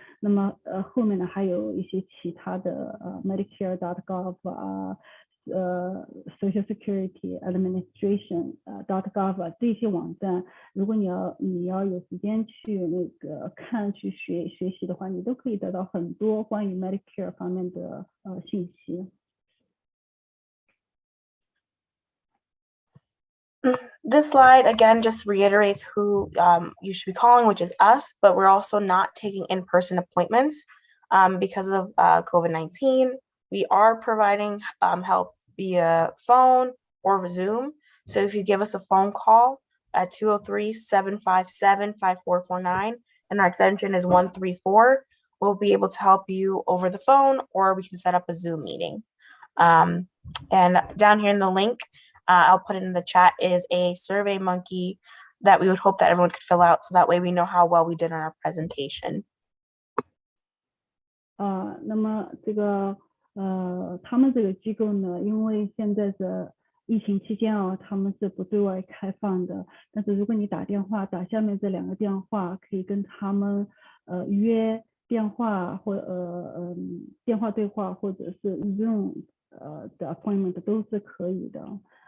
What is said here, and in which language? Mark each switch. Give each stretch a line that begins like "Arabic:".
Chinese: 那么后面呢还有一些其他的Medicare.gov 啊，Social Security Administration.gov 这些网站，如果你要有时间去去学习的话，你都可以得到很多关于 Medicare 方面的信息。
English: This slide, again, just reiterates who you should be calling, which is us, but we're also not taking in-person appointments because of COVID-19. We are providing help via phone or Zoom. So if you give us a phone call at 203-757-5449, and our extension is 134, we'll be able to help you over the phone, or we can set up a Zoom meeting. And down here in the link, I'll put it in the chat, is a Survey Monkey that we would hope that everyone could fill out, so that way we know how well we did on our presentation.
Chinese: 那么这个他们这个机构呢，因为现在的疫情期间啊，他们是不对外开放的。但是如果你打电话打下面这2个电话，可以跟他们约电话或电话对话，或者是 Zoom 的 appointment 都是可以的。